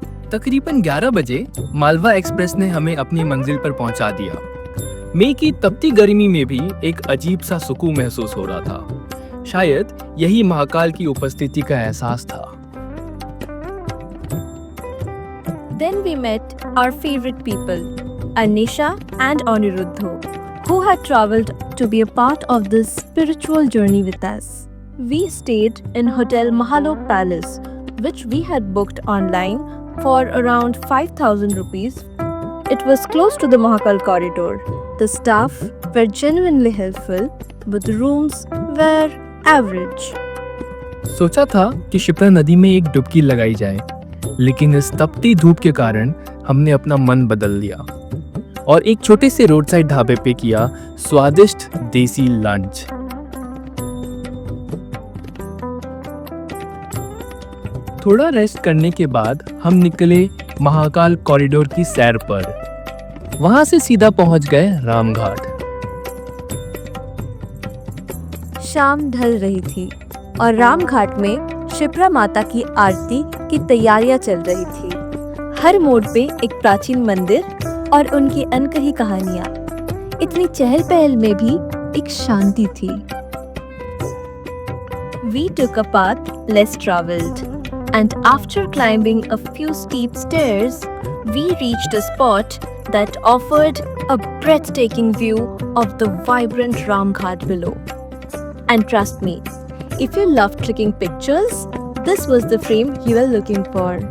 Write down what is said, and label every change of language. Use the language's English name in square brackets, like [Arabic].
[Hindi] तकरीबन 11 बजे मालवा एक्सप्रेस ने हमें अपनी मंजिल पर पहुंचा दिया। मई की तपती गर्मी में भी एक अजीब सा सुकून महसूस हो रहा था। शायद यही महाकाल की उपस्थिति का एहसास था। [English] Then we met our favorite people, Anisha and Aniruddha, who had travelled to be a part of this spiritual journey with us. We stayed in Hotel Mahalok Palace, which we had booked online for around 5,000 rupees. It was close to the Mahakal corridor. The staff were genuinely helpful, but the rooms were average. [Hindi] सोचा था कि शिप्रा नदी में एक डुबकी लगाई जाए, लेकिन इस तपती धूप के कारण हमने अपना मन बदल लिया और एक छोटे से रोड साइड ढाबे पे किया स्वादिष्ट देसी लंच। थोड़ा रेस्ट करने के बाद हम निकले महाकाल कॉरिडोर की सैर पर। वहां से सीधा पहुंच गए रामघाट। शाम ढल रही थी और रामघाट में शिप्रा माता की आरती की तैयारियां चल रही थी। हर मोड़ पे एक प्राचीन मंदिर और उनकी अनकही कहानियां। इतनी चहल पहल में भी एक शांति थी। [English] We took a path less traveled, and after climbing a few steep stairs, we reached a spot that offered a breathtaking view of the vibrant Ramghat below. And trust me, if you love clicking pictures, this was the frame you were looking for.